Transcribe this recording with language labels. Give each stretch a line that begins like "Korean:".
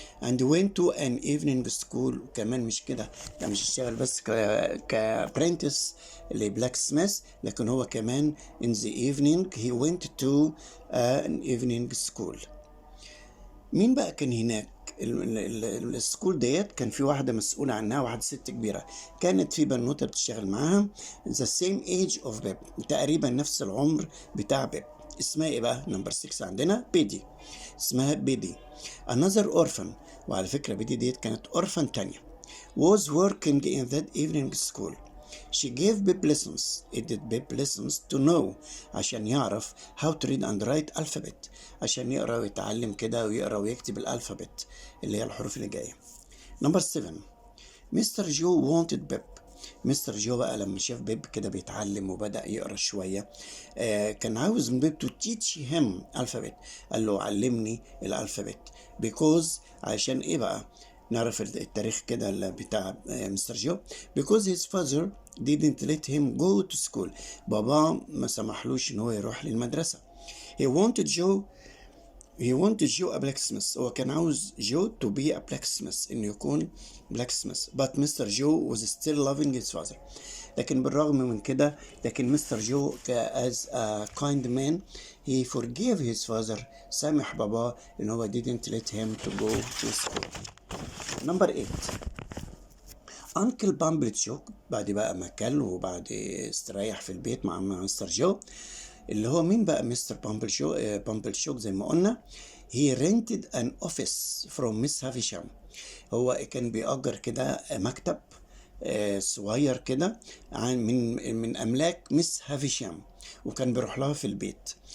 English: and went to an evening school،
Arabic: وكمان مش كده، يعني مش اشتغل بس كبرنتس لبلاك سميث، لكن هو كمان
English: in the evening he went to an evening school.
Arabic: مين بقى كان هناك؟ السكول ديت كان في واحدة مسؤولة عنها، واحدة ست كبيرة، كانت في بنوتة بتشتغل معاها
English: the same age of Pip،
Arabic: تقريبا نفس العمر بتاع بيب. اسمها ايه بقى؟ نمبر 6 عندنا بيدي، اسمها بيدي.
English: another orphan،
Arabic: وعلى فكرة بيدي ديت كانت
English: orphan تانية، was working in that evening school. She gave Pip lessons. It did Pip lessons to know، عشان يعرف how to read and write alphabet،
Arabic: عشان يقرأ ويتعلم كده ويقرأ ويكتب الألفابت اللي هي الحروف اللي جاية. نمبر 7، مستر جو wanted بيب. مستر جو بقى لما شاف بيب كده بيتعلم وبدأ يقرأ شوية، كان عاوز من بيب
English: to teach him alphabet،
Arabic: قال له علمني الألفابت. because عشان ايه بقى؟ نعرف التاريخ كده بتاع مستر جو.
English: because his father didn't let him go to school،
Arabic: بابا ما سمحلوش ان هو يروح للمدرسة.
English: he wanted Joe a blacksmith،
Arabic: هو كان عاوز جو
English: to be a blacksmith،
Arabic: انه يكون
English: blacksmith. but Mr. Joe was still loving his father،
Arabic: لكن بالرغم من كده، لكن مستر جو
English: as a kind man he forgave his father،
Arabic: سامح بابا ان هو
English: didn't let him to go to school.
Arabic: number 8،
English: Uncle Pumblechook،
Arabic: بعد بقى ما كل وبعد استريح في البيت مع مستر جو، اللي هو مين بقى مستر بامبلشوك زي ما قلنا.
English: he rented an office from Miss Havisham،
Arabic: هو كان بيأجر كده مكتب صغير كده من أملاك مس هافيشام، وكان بيروح لها في البيت.